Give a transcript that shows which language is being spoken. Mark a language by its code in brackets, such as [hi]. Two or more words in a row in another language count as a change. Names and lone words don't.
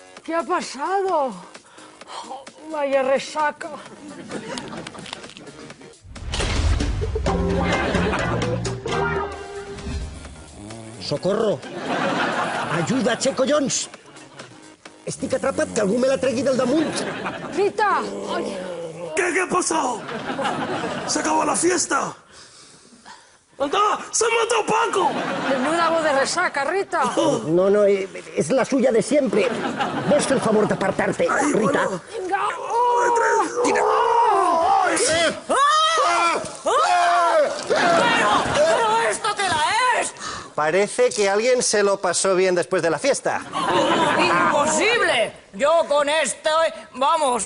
[es] ¿Qué ha pasado? Oh, vaya resaca. Socorro! [ca] Ajuda, Checo Jones! Estic atrapat, que algú me la tregui del damunt. Rita, [es] ay. ¿Qué ha pasado? ¿Se acabó la fiesta? ¡Anda! ¡Se ha matado Paco! Menuda voz de resaca, Rita. No, és la suya de siempre. [ca] Vols fer el favor d'apartar-te, Rita? [es] Venga. Tira. ¿Pero esto qué la es? Parece que alguien se lo pasó bien después de la fiesta. ¡Imposible! Yo con esto, vamos.